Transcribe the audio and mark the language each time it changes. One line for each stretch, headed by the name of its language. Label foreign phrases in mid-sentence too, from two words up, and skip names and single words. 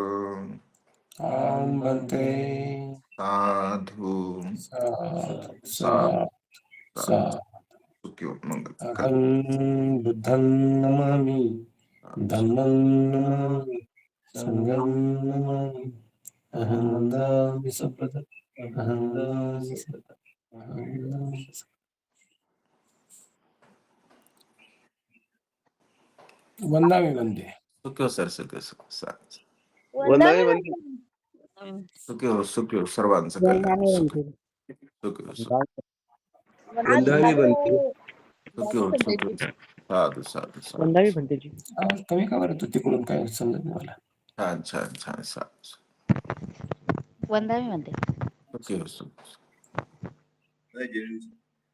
Pali: आम्भन्ते साधु साधु साधु साधु सुखियो मंगल अहं बुद्धं नमामि धम्मं नमामि संघं नमामि अहं वन्दामि सम्पदम् अहं वन्दामि सम्पदम् अहं वन्दामि सम्पदम्। वन्दामि वन्दे सुखियो सर सुखियो वंदावी वंदे सुखियो
Marathi: सर्वांचं कल्याण
Pali: सुखियो वंदावी वंदे सुखियो साधु साधु साधु वंदावी भंतेजी
Marathi: आवाज कमी का बरं तू तिकडून काय समजत नाही मला छान छान छान साधु वंदावी म्हणते
Pali: सुखियो